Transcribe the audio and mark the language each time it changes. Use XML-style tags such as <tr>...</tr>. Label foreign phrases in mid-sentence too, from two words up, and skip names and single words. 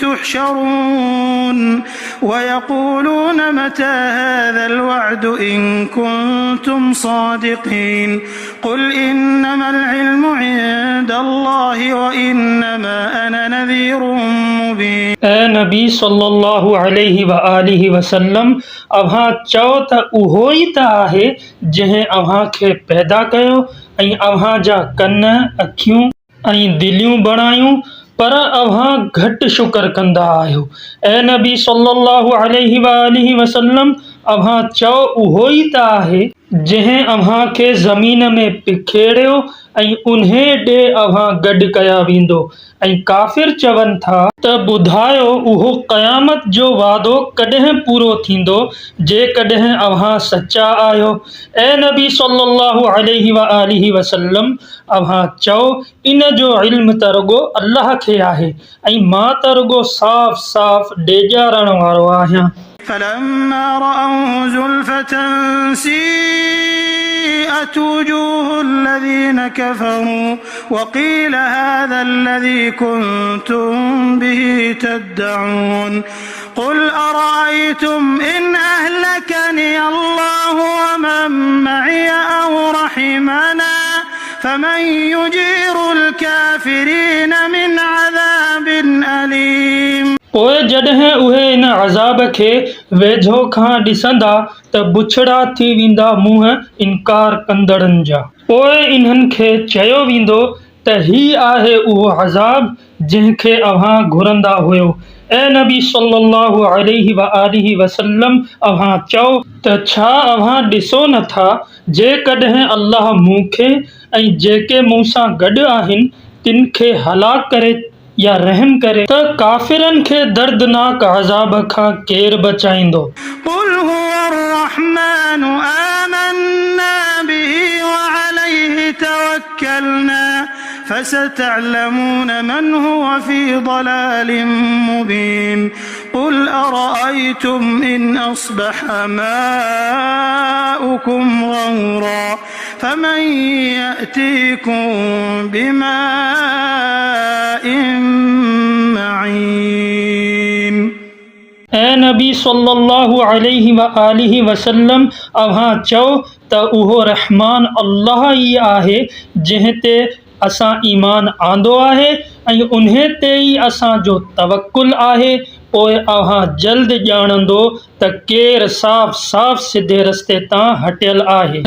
<ar>تحشرون ويقولون متى هذا الوعد إن كنتم صادقين قل إنما العلم عند الله وإنما أنا نذير مبين</ar> <sd>ऐं नबी</sd> <ar>صلى الله عليه وآله وسلم</ar> <sd>अव्हां चओ त उहो ई त आहे जंहिं अव्हां खे पैदा कयो ऐं अव्हां जा कन अखियूं ऐं दिलियूं बणायूं पर अव्हां घटि शुक्र कंदा आहियो ऐं नबी</sd> <ar>صلى الله عليه وآله وسلم</ar> <sd>अव्हां चओ उहो ई त आहे जंहिं अव्हां खे ज़मीन में पिखेड़ियो ऐं उन्हे ॾे अव्हां गॾु कया वेंदो ऐं काफ़िर चवनि था त ॿुधायो उहो क़यामत जो वादो कॾहिं पूरो थींदो जेकॾहिं अव्हां सचा आहियो ऐं नबी</sd> <ar>صلى الله عليه وآله وسلم</ar> <sd>अव्हां चओ इन जो इल्म त रुॻो अल्लाह खे आहे ऐं मां त रुॻो साफ़ ॾेजारण वारो आहियां</sd> <ar>فلما رأوه زلفة سيئت وجوه الذين كفروا وقيل هذا الذي كنتم به تدعون قل أرأيتم إن أهلكني الله ومن معي أو رحمنا فمن يجير الكافرين من عذاب أليم</ar> <sd>पोइ जॾहिं उहे इन अज़ाब खे वेझो खां ॾिसंदा त बुछड़ा थी वेंदा मुंहं इनकार कंदड़नि जा। पोइ इन्हनि खे चयो वेंदो त ही आहे उहो अज़ाब जंहिंखे अव्हां घुरंदा हुयो। ऐं नबी</sd> <ar>صلى الله عليه وآله وسلم</ar> <sd>अव्हां चओ त छा अव्हां ॾिसो नथा जेकॾहिं अल्लाह मूंखे ऐं जेके मूं सां गॾु आहिनि तिन खे हलाक करे या रहम करे त काफ़िरनि खे दर्दनाक अज़ाब खां केरु बचाईंदो।</sd> <ar>قل هو الرحمن آمنا به وعليه توكلنا فستعلمون من هو في ضلال مبين قل أرأيتم إن أصبح ماؤكم غورا فمن يأتيكم بماء معين</ar> <sd>ऐं नबी</sd> <ar>صلى الله عليه وآله وسلم</ar> <sd>अव्हां चओ त उहो रहमान अल्लाह ई आहे जंहिं ते असां ईमान आंदो आहे ऐं उन्हे ते ई असांजो तवक्कुल आहे। पोइ अव्हां जल्द ॼाणंदो त केरु साफ़ साफ़ सिधे रस्ते तां हटियल आहे।</sd>